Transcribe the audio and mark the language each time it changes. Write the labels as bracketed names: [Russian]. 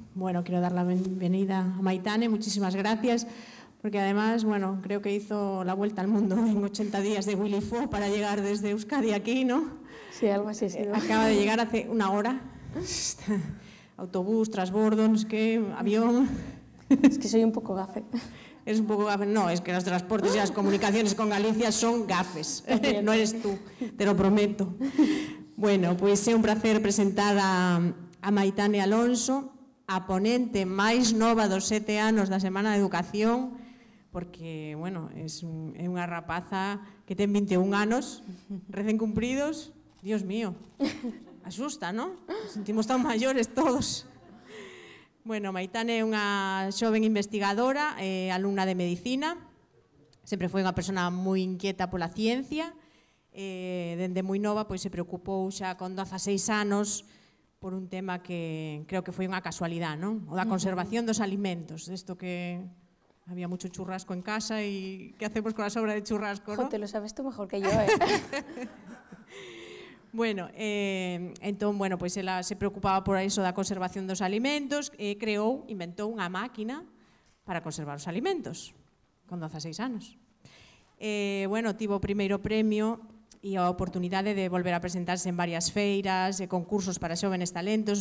[Spanish] Bueno, quero dar la benvenida a Maitane, muchísimas gracias, porque además, bueno, creo que hizo la vuelta al mundo en 80 días de Willy Fogg para llegar desde Euskadi aquí, ¿no? Sí, algo así, sí. Acaba de llegar hace una hora. Autobús, transbordo, no sé qué, avión. Es que soy un poco gafe. Es un poco gafe. No, es que los transportes y las comunicaciones con Galicia son gafes. No eres tú, te lo prometo. [Galician] Bueno, pois é un placer presentar a Maitane Alonso, a ponente máis nova dos 7 anos da Semana de Educación, porque, bueno, é unha rapaza que ten 21 anos, recén cumpridos. [Spanish] Dios mío, asusta, non? Nos sentimos tan maiores todos. [Galician] Bueno, Maitane é unha xoven investigadora, alumna de Medicina, sempre foi unha persona moi inquieta pola ciencia, dende moi nova pois se preocupou xa con 16 anos por un tema que creo que foi unha casualidade, non? O da conservación dos alimentos, desto que [Spanish] había mucho churrasco en casa [Galician] e que hacemos con a sobra de churrasco, non? [Spanish] Te lo sabes tú mejor que yo, [Galician] Bueno, entón, bueno, pois ela se preocupaba por iso da conservación dos alimentos e inventou unha máquina para conservar os alimentos con 16 anos. Bueno, tivo o primeiro premio e a oportunidade de volver a presentarse en varias feiras e concursos para xóvenes talentos.